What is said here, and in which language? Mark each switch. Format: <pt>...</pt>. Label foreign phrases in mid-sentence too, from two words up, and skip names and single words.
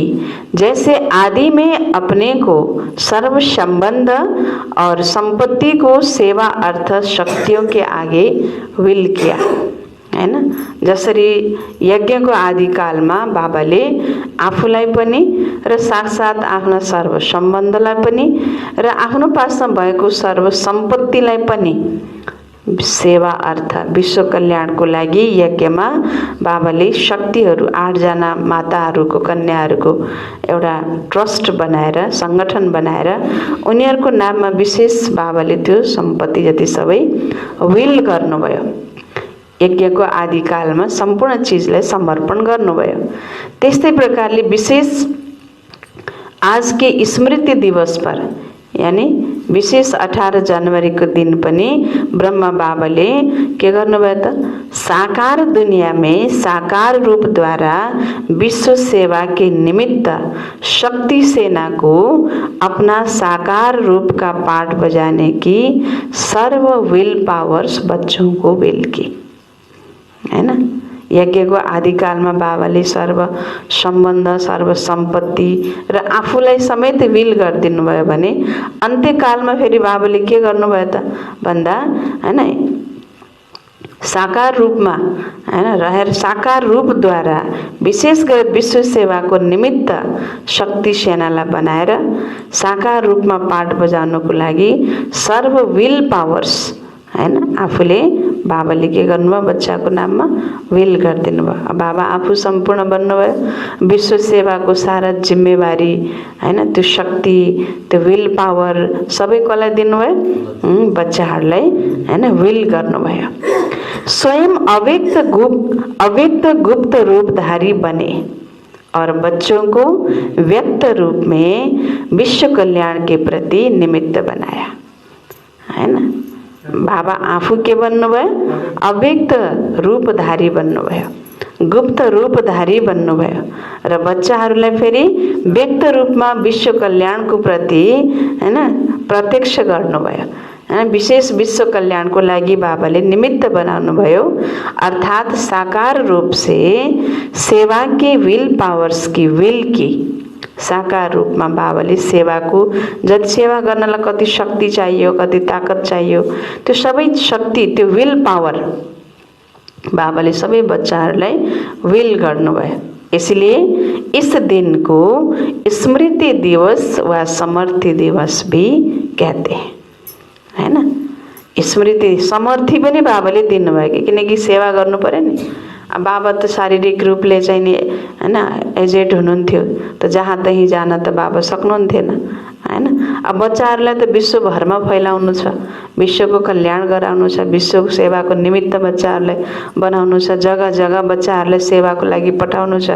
<hi>जैसे आदि में अपने को सर्व संबंध और संपत्ति को सेवा अर्थ शक्तियों के आगे विल किया, है ना।</hi> <ne>जसरी यज्ञ को आदि काल में बाबाले आफूलाई पनि र साथसाथ आफ्ना सर्व सम्बन्धलाई पनि र आफ्नो पासमा भएको सर्व सम्पत्तिलाई पनि सेवा अर्थ विश्व कल्याणको लागि यज्ञमा बाबाले शक्तिहरू 8 जना माताहरूको कन्याहरूको एउटा ट्रस्ट बनाएर संगठन बनाएर उनीहरूको नाममा विशेष बाबाले त्यो सम्पत्ति जति सबै विल गर्नुभयो। यज्ञको आदि कालमा सम्पूर्ण चीजलाई समर्पण गर्नुभयो। त्यस्तै प्रकारले विशेष</ne> <hi>आज के स्मृति दिवस पर यानी विशेष 18 जनवरी</hi> <ne>को दिन पनि ब्रह्मा बाबाले के गर्नुभयो त?</ne> <hi>साकार दुनिया में साकार रूप द्वारा विश्व सेवा के निमित्त शक्ति सेना को अपना साकार रूप का पाठ बजाने की सर्व</hi> <en>will powers</en> <hi>बच्चों को विल की, है ना।</hi> <ne>यज्ञ को</ne> <hi>आदि काल में</hi> <ne>बाबाले सर्व सम्बन्ध सर्व सम्पत्ति र आफूलाई समेत विल गरिदिनु भयो भने</ne> <hi>अन्त्यकाल में</hi> <ne>फेरि बाबाले के गर्नुभयो त भन्दा, हैन,</ne> <hi>साकार रूप में,</hi> <ne>हैन, रहेर</ne> <hi>साकार रूप द्वारा</hi> <ne>विशेष गरेर विश्व सेवा को निमित्त शक्ति सेनालाई बनाएर</ne> <hi>साकार रूप में</hi> <ne>पाठ बजाउनको लागि सर्व</ne> <en>will powers,</en> <ne>हैन, आफूले बाबाले के गर्नुभयो बच्चाको नाममा विल गरिदिनु भयो। बाबा आफू सम्पूर्ण बन्नुभयो। विश्व सेवाको सारा जिम्मेवारी, हैन, त्यो शक्ति त्यो</ne> <en>will power</en> <ne>सबै कसलाई दिनुभयो? बच्चाहरूलाई, हैन, विल गर्नुभयो।</ne> <hi>स्वयं अव्यक्त गुप्त रूपधारी बने और बच्चों को व्यक्त रूप में विश्व कल्याण के प्रति निमित्त बनाया, है ना।</hi> <ne>बाबा आफू के बन्नुभयो? अव्यक्त रूपधारी बन्नुभयो, गुप्त रूपधारी बन्नुभयो र बच्चाहरूलाई फेरि व्यक्त रूपमा विश्व कल्याणको प्रति, हैन, प्रत्यक्ष गर्नुभयो, हैन। विशेष विश्व कल्याणको लागि बाबाले निमित्त बनाउनु भयो।</ne> <hi>अर्थात साकार रूप से सेवा के</hi> <en>will powers</en> <hi>की विल की साकार रूप में</hi> <ne>बाबाले सेवा को जति सेवा गर्नलाई कति शक्ति चाहियो कति ताकत चाहियो त्यो सबै शक्ति त्यो</ne> <en>will power</en> <ne>बाबाले सबै बच्चाहरूलाई विल गर्नुभयो।</ne> <hi>इसलिए इस दिन को स्मृति दिवस व समर्थी दिवस भी कहते हैं, है ना।</hi> <ne>स्मृति समर्थी पनि बाबाले दिनुभयो किनकि सेवा गर्नु पर्यो नि। अब बाबा त शारीरिक रूपले चाहिँ नि, हैन, एजेड हुनुहुन्थ्यो त जहाँ तहीँ जान त बाबा सक्नुहुन्थेन, हैन। अब बच्चाहरूलाई त विश्वभरमा फैलाउनु छ, विश्वको कल्याण गराउनु छ, विश्वको सेवाको निमित्त बच्चाहरूलाई बनाउनु छ, जग्गा जग्गा बच्चाहरूलाई सेवाको लागि पठाउनु छ।</ne>